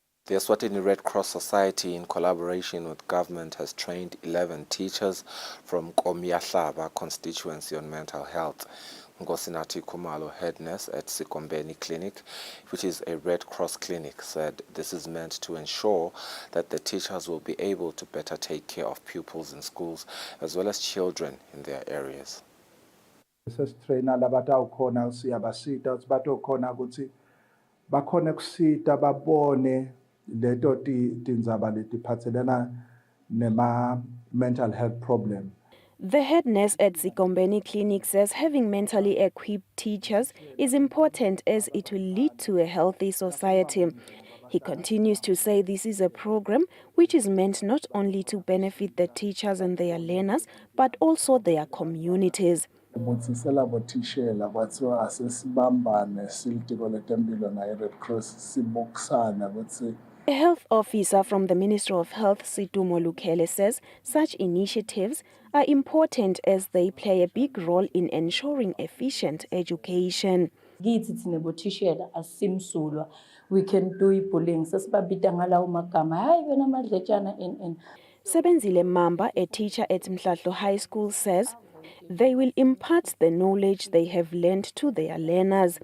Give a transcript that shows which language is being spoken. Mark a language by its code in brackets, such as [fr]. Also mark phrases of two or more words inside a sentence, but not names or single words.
[en] The Eswatini Red Cross Society, in collaboration with government, has trained 11 teachers from Komiahlaba constituency on mental health. Ngosinati Kumalo, head nurse at Sikombeni Clinic, which is a Red Cross clinic, said this is meant to ensure that the teachers will be able to better take care of pupils in schools as well as children in their areas. [ss] Sesitrainer labatawukhona siyabasita ukuthi batokhona ukuthi bakhona kusita babone leto tindzaba letiphatselana nema [en] mental health problem. The head nurse at Sikombeni Clinic says having mentally equipped teachers is important as it will lead to a healthy society. He continues to say this is a program which is meant not only to benefit the teachers and their learners, but also their communities. [ss] Botsisela bothishela kwathiwa asesibambane silitiko letempilo naye Red Cross siboksana ukuthi [en] A health officer from the Ministry of Health, Situmo Lukele, says such initiatives are important as they play a big role in ensuring efficient education. We can do bullying. Sebenzile Mamba, a teacher at Mhlatlo High School, says they will impart the knowledge they have learned to their learners.